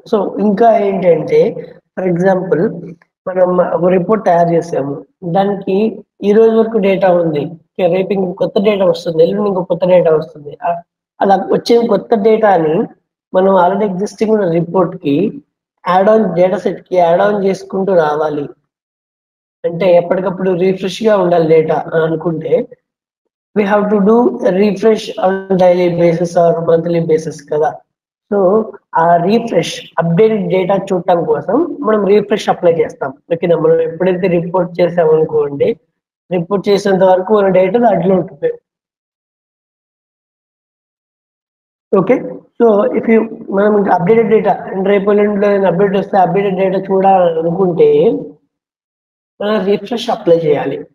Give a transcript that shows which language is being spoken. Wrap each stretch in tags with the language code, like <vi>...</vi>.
<te>So ఇంకా ఏంటంటే, for example, మనం ఒక రిపోర్ట్ తయారు చేసాము, దానికి ఈ రోజు వరకు డేటా ఉంది, రేపు ఇంకో కొత్త డేటా వస్తుంది, ఎల్లుండి ఇంకో కొత్త డేటా వస్తుంది. అలా వచ్చే కొత్త డేటాని మనం ఆల్రెడీ ఎగ్జిస్టింగ్ ఉన్న రిపోర్ట్ కి యాడ్ ఆన్, డేటా సెట్ కి యాడ్ ఆన్ చేసుకుంటూ రావాలి. అంటే ఎప్పటికప్పుడు రిఫ్రెష్ గా ఉండాలి డేటా అనుకుంటే,</te> <en>we have to do a refresh on daily basis or monthly basis</en> <te>కదా. సో ఆ రీఫ్రెష్, అప్డేటెడ్ డేటా చూడటం కోసం మనం రీఫ్రెష్ అప్లై చేస్తాం, ఓకేనా. మనం ఎప్పుడైతే రిపోర్ట్ చేసామనుకోండి, రిపోర్ట్ చేసేంత వరకు మన డేటా దాంట్లో ఉంటుంది, ఓకే. సో ఇఫ్ యూ మనం ఇంకా అప్డేటెడ్ డేటా, రేపు ఎల్లుండిలో అప్డేట్ వస్తే అప్డేటెడ్ డేటా చూడాలనుకుంటే మనం రీఫ్రెష్ అప్లై చేయాలి.</te>